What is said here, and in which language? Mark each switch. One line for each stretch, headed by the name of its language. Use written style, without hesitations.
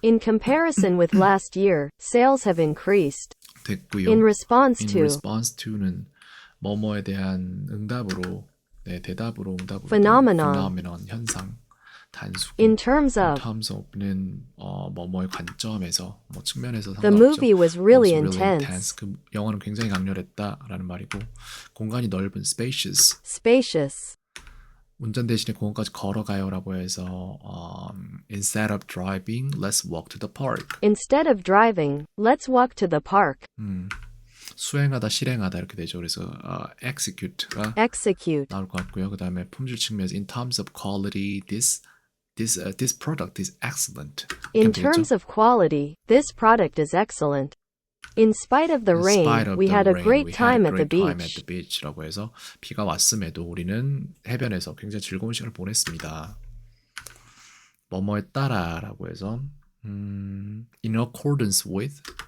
English: In comparison with last year, sales have increased.
Korean: 됐고요.
English: In response
Korean: to는 뭐뭐에 대한 응답으로, 대답으로 응답으로
English: phenomenon
Korean: 현상, 단수고
English: In terms
Korean: of는 뭐뭐의 관점에서 측면에서
English: the
Korean: 상관없죠.
English: movie was really intense.
Korean: 그 영화는 굉장히 강렬했다라는 말이고 공간이 넓은 spacious 운전 대신에 공원까지 걸어가요라고 해서
English: instead of driving, let's walk to the park. Instead of driving, let's walk to the park.
Korean: 수행하다, 실행하다 이렇게 되죠. 그래서 execute가 나올 것 같고요. 그 다음에 품질 측면에서
English: in terms of quality, this product is excellent. In terms of quality, this product is excellent. In spite of the rain, we had a great time at the beach.
Korean: 라고 해서 비가 왔음에도 우리는 해변에서 굉장히 즐거운 시간을 보냈습니다. 뭐뭐에 따라라고 해서
English: in accordance with